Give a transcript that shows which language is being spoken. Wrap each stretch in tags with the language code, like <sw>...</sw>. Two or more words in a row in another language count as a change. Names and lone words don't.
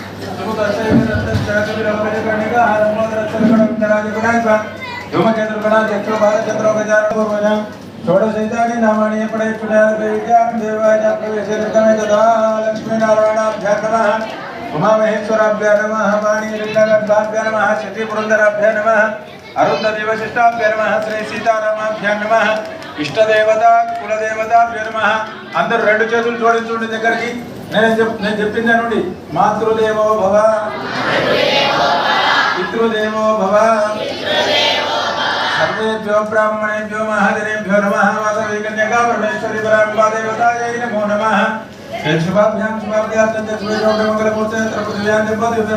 <sa>षोडशैतानि नामानि लक्ष्मीनारायणाभ्यां नमः उमामहेश्वराभ्यां नमः वाणीलिङ्गगर्भाभ्यां नमः शशिपुरन्दराभ्यां नमः अरुन्धति वशिष्ठाभ्यां नमः श्री सीतारामाभ्यां नमः इष्टदेवता कुलदेवताभ्यां नमः</sa> <te>అందరూ రెండు చేతులు జోడించుకోండి దగ్గరికి నేను చెప్పిందనండి</te> <sa>మాతృదేవో భవ పితృదేవో భవ सर्वेभ्यो ब्राह्मणेभ्यो महाजनेभ्यो नमः वासवी कन्यका परमेश्वरी पराम्बा देवतायै नमो नमः शुभाभ्यां शुभाभ्यां मंगलमूर्ते पृथ्व्यां दिव्य</sa>